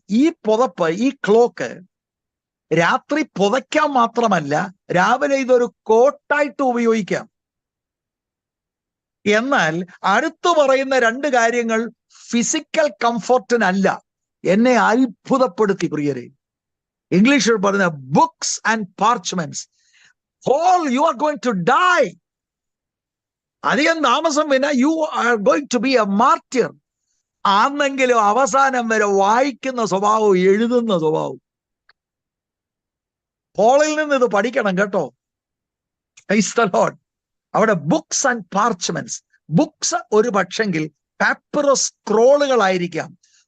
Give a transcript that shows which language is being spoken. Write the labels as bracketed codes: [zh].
[ml] ഈ പുതപ്പ്, ഈ ക്ലോക്ക് രാത്രി പുതയ്ക്കാൻ മാത്രമല്ല, രാവിലെ ഇതൊരു കോട്ടായിട്ട് ഉപയോഗിക്കാം. എന്നാൽ അടുത്തു പറയുന്ന 2 കാര്യങ്ങൾ ഫിസിക്കൽ കംഫർട്ടിനല്ല. എന്നെ അത്ഭുതപ്പെടുത്തി പ്രിയരെ. ഇംഗ്ലീഷിൽ പറയുന്ന books and പാർച്ച്മെന്റ്സ്. [en] Paul, you are going to die. [ml] അധികം താമസം പിന്നെ [en] you are going to be a martyr. [ml] ആണെങ്കിലും അവസാനം വരെ വായിക്കുന്ന സ്വഭാവവും എഴുതുന്ന സ്വഭാവവും. പോളിൽ നിന്ന് ഇത് പഠിക്കണം കേട്ടോ. [en] Praise the Lord. [ml] അവിടെ ബുക്സ് ആൻഡ് പാർച്ച്മെന്റ്സ്. ബുക്സ് ഒരു പക്ഷെങ്കിൽ പാപ്പിറസ് സ്ക്രോളുകളായിരിക്കാം.